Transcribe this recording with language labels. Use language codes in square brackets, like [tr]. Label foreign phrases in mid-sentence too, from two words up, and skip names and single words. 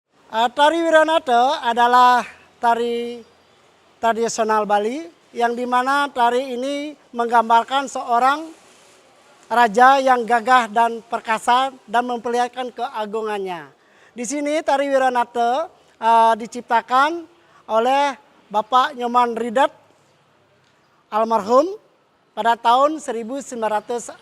[id] Tari Wiranata adalah tari tradisional Bali yang dimana tari ini menggambarkan seorang raja yang gagah dan perkasa dan memperlihatkan keagungannya. Di sini tari Wiranata diciptakan oleh Bapak Nyoman Ridat almarhum pada tahun 1960.